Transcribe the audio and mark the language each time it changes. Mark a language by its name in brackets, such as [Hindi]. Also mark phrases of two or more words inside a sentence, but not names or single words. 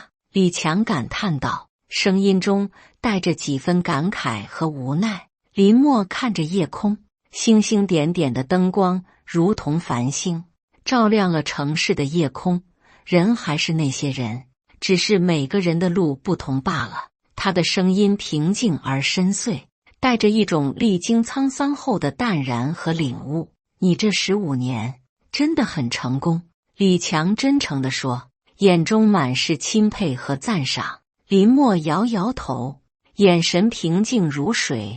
[Chinese] 李強感嘆道，聲音中帶着幾分感慨和無奈。林默看着夜空，星星点點的燈光如同繁星，照亮了城市的夜空。人還是那些人，只是每個人的路不同罷了。他的聲音平靜而深邃，帶着一種歷經滄桑後的淡然和領悟。你這15年真的很成功，李強真誠地說，眼中滿是欽佩和讚賞。林默搖搖頭，眼神平靜如水。